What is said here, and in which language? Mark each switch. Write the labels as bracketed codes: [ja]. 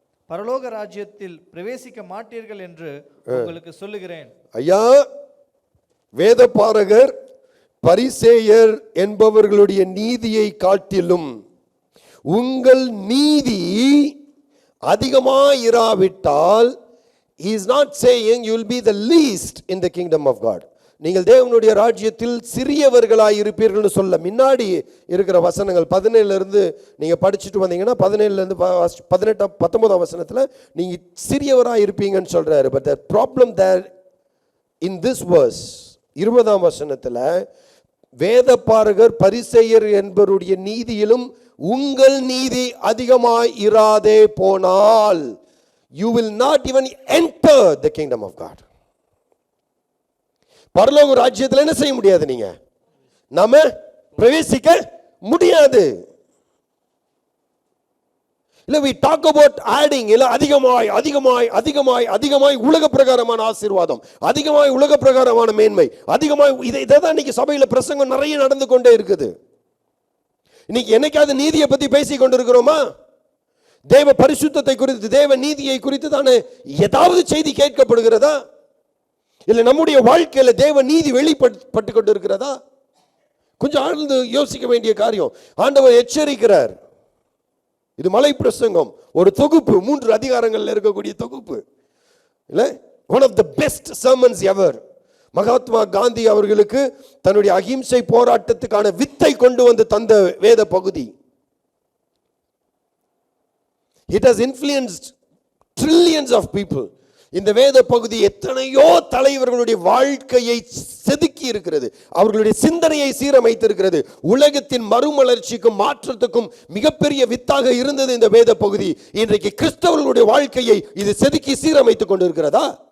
[ta] பரலோக ராஜ்யத்தில் பிரவேசிக்க மாட்டீர்கள் என்று உங்களுக்கு சொல்லுகிறேன். ஐயா, வேதபாரகர், பரிசேயர் என்பவர்களுடைய நீதியை காட்டிலும் உங்கள் நீதி அதிகமாயிராவிட்டால், [en] he is not saying you will be the least in the kingdom of God. [ta] நீங்கள் தேவனுடைய ராஜ்யத்தில் சிறியவர்களாய் இருப்பீர்கள் சொல்ல முன்னாடி இருக்கிற வசனங்கள் 17 இருந்து நீங்க படிச்சுட்டு வந்தீங்கன்னா 17 இருந்து 18 19 வசனத்துல நீங்க சிறியவராய் இருப்பீங்கன்னு சொல்றாரு. [en] but the problem there in this verse [ta] 20ஆம் வசனத்துல, வேதபாரகர், பரிசேயர் என்பவருடைய நீதியிலும் உங்கள் நீதி அதிகமாய் இராதே போனால், [en] you will not even enter the kingdom of God. [ta] பரலோக ராஜ்யத்தில் என்ன செய்ய முடியாது? நீங்க நாம பிரவேசிக்க முடியாது. இல்ல [en] we talk about adding, [ta] இல்ல அதிகமாய் அதிகமாய் அதிகமாய் அதிகமாய் உலக பிரகாரமான ஆசீர்வாதம், அதிகமாய் உலக பிரகாரமான மேன்மை, அதிகமாய் இதைதான் இன்னைக்கு சபையில பிரசங்கம் நிறைய நடந்து கொண்டே இருக்குது. இன்னைக்கு என்னைக்காவது நீதியை பத்தி பேசிக் கொண்டிருக்கிறோமா? தேவ பரிசுத்தத்தை குறித்து, தேவ நீதியை குறித்து தானே ஏதாவது செய்தி கேட்கப்படுகிறதா? இல்ல நம்முடைய வாழ்க்கையில தேவ நீதி வெளிப்பட்டு கொண்டு இருக்கிறதா? கொஞ்சம் ஆழ்ந்து யோசிக்க வேண்டிய காரியம். ஆண்டவர் எச்சரிக்கிறார். இது மலை பிரசங்கம், ஒரு தொகுப்பு, 3 அதிகாரங்கள்ல இருக்கக்கூடிய தொகுப்பு. [en] இல்ல, one of the best sermons ever. [ta] Mahatma Gandhi அவர்களுக்கு தன்னுடைய அகிம்சை போராட்டத்துக்கான வித்தை கொண்டு வந்து தந்த வேத பகுதி. [en] It has influenced trillions of people. [ta] இந்த வேத பகுதி எத்தனையோ தலைவர்களுடைய வாழ்க்கையை செதுக்கி இருக்கிறது, அவர்களுடைய சிந்தனையை சீரமைத்திருக்கிறது. உலகத்தின் மறுமலர்ச்சிக்கும் மாற்றத்துக்கும் மிகப்பெரிய வித்தாக இருந்தது இந்த வேத பகுதி. இன்றைக்கு கிறிஸ்தவர்களுடைய வாழ்க்கையை இது செதுக்கி சீரமைத்துக் கொண்டிருக்கிறதா?